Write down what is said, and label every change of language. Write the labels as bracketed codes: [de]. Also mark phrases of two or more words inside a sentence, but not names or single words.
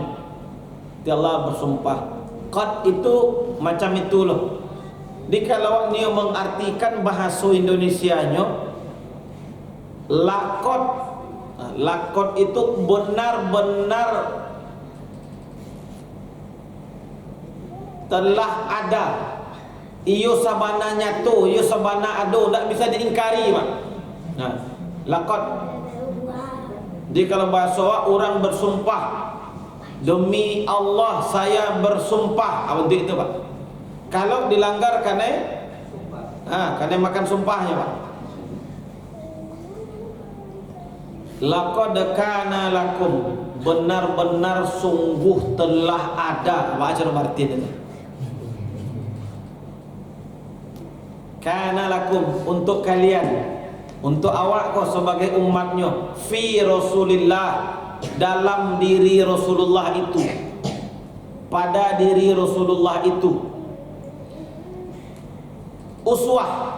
[id] Di Allah bersumpah. Qad itu macam itu loh. Di kalau dia mengartikan bahasa Indonesianya, laqad. Laqad itu benar-benar telah ada. [min] Iyo sabana nyatu, iyo sabana ado, tak bisa diingkari, Pak. [id] Laqad. Jadi kalau bahasa orang bersumpah, demi Allah saya bersumpah, apa itu Pak? Kalau dilanggar karena makan sumpahnya Pak. [ar] لقد كان لكم, [id] benar-benar sungguh telah ada. Baca Martin itu. [ar] كان لكم, [id] untuk kalian, untuk awak kau sebagai umatnya, [ar] في رسول الله, [id] dalam diri Rasulullah itu, pada diri Rasulullah itu, uswah.